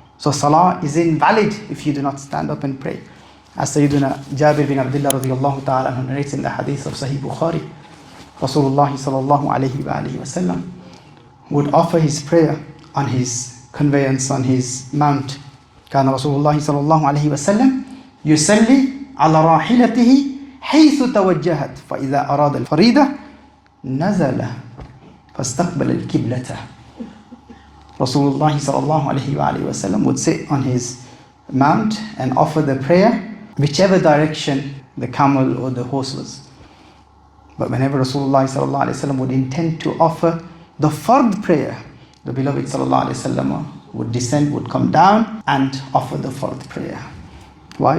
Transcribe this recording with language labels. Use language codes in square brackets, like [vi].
[en] So salah is invalid if you do not stand up and pray. As Sayyiduna Jabir bin Abdullah radiyallahu ta'ala who narrates in the hadith of Sahih Bukhari, Rasulullah sallallahu alayhi wa alihi wa sallam would offer his prayer on his conveyance, on his mount. [ar] كان رسول الله صلى الله عليه وسلم يصلي على راحلته حيث توجهت فإذا أراد الفريضة نزل فاستقبل القبلة. [en] Rasulullah sallallahu alayhi wa alihi wa sallam would sit on his mount and offer the prayer whichever direction the camel or the horse was. But whenever Rasulullah sallallahu alayhi wa sallam would intend to offer the fard prayer, the beloved sallallahu alayhi wa sallam would descend, would come down and offer the fard prayer. Why?